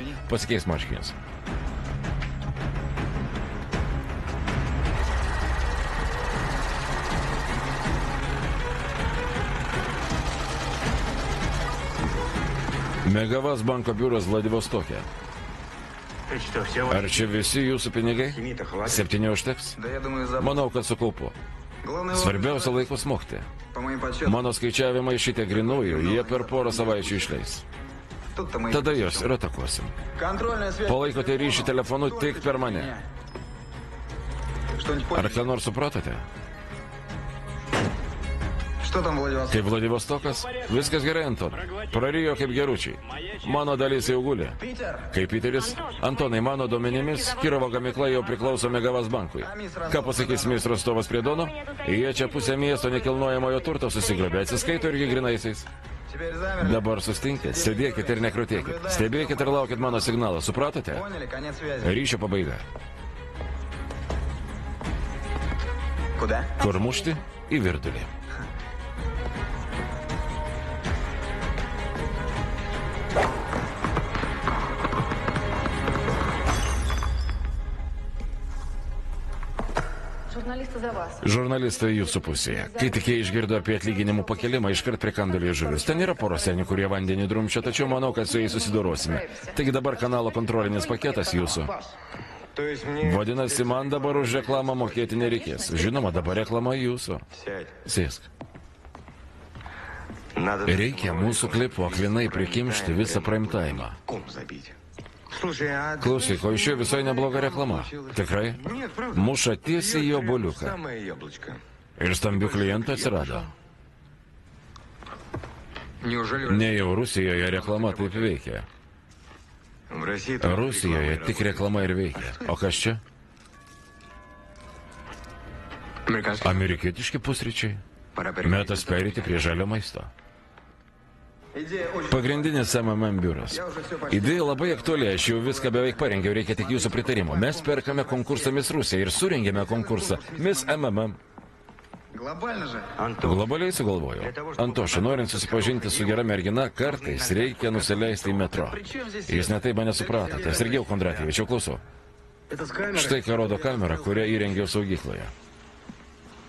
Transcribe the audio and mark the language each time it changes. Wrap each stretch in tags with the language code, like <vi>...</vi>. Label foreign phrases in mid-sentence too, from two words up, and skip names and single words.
<lt>Pasikeis marškinius. Megavas banko biuras Vladivostokė.</lt> <ru>Это что, все</ru> <lt>Ar čia visi jūsų pinigai? 7 užteks?</lt> <ru>Да я думаю, за...</ru> <lt>Manau, kad sukaupu.</lt> <ru>Главное,</ru> <lt>Svarbiausia laiku smogti.</lt> <ru>по моим подсчетам,</ru> <lt>Mano skaičiavimai šitie grinųjų, jie per porą savaičių išleis.</lt> <ru>тут-то мы...</ru> <lt>Tada jos ir atakuosim.</lt> <ru>Контрольная связь...</ru> <lt>Palaikote ryšį telefonu tik per mane.</lt> <ru>Что-нибудь</ru> <lt>Ar</lt> <ru>понял?</ru> <lt>ką nors supratote?</lt> <ru>Что там, Владивосток?</ru> <lt>Kaip Vladivostokas? Viskas gerai, Anton. Prarijo kaip geručiai. Mano dalis jau guli.</lt> <ru>Питер!</ru> <lt>Kaip Piteris? Antonai, mano duomenimis, Kirovo gamykla jau priklauso Megavas bankui. Ką pasakys ministras Rostovas prie Dono? Jie čia pusę miesto nekilnojamojo turto susigrobė, atsiskaito irgi grinaisiais.</lt> <ru>Теперь замерли.</ru> <lt>Dabar sustinkit, sėdėkit ir nekrutėkit. Stebėkit ir laukit mano signalą, supratote?</lt> <ru>Поняли, конец связи.</ru> <lt>Ryšio pabaiga.</lt> <ru>Куда?</ru> <lt>Kur mušti? Į virdulį. Žurnalistai jūsų pusėje. Kai tik jie išgirdo apie atlyginimų pakelimą, iškart prikando liežuvius. Ten yra pora senių, kurie vandenį drumčia, tačiau manau, kad su jais susidorosime. Taigi dabar kanalo kontrolinis paketas jūsų.</lt> <ru>То есть мне...</ru> <lt>Vadinasi, man dabar už reklamą mokėti nereikės. Žinoma, dabar reklama jūsų.</lt> <ru>Сядь.</ru> <lt>Sėsk.</lt> <ru>Надо...</ru> <lt>Reikia mūsų klipo aklinai prikimšti visą priimtaimą.</lt> <ru>Ком забить. Слушай, а...</ru> <lt>Klausyk, o iš jo visai nebloga reklama. Tikrai?</lt> <ru>Нет, правда.</ru> <lt>Muša tiesiai į jo boliuką.</lt> <ru>Самое яблочко.</ru> <lt>Ir stambių klientų atsirado.</lt> <ru>Неужели...</ru> <lt>Ne jau Rusijoje reklama taip veikia.</lt> <ru>В России...</ru> <lt>Rusijoje tik reklama ir veikia. O kas čia?</lt> <ru>Американский...</ru> <lt>Amerikietiški pusryčiai.</lt> <ru>Пора переходить.</ru> <lt>Metas perėti prie žalio maisto.</lt> <ru>Идея очень...</ru> <lt>Pagrindinis MMM biuras. Idėja labai aktuali, aš jau viską beveik parengiau, reikia tik jūsų pritarimo. Mes perkame konkursą Miss Rusija ir surengėme konkursą Miss MMM.</lt> <ru>Глобально же. Антон,</ru> <lt>Globaliai sugalvojau. Antoša, norint susipažinti su gera mergina, kartais reikia nusileisti į metro. Jūs netai mane supratote. Sergejau Kondratievičiau, klausau.</lt> <ru>Это с камерой.</ru> <lt>Štai ką rodo kamera, kurią įrengiau saugykloje.</lt>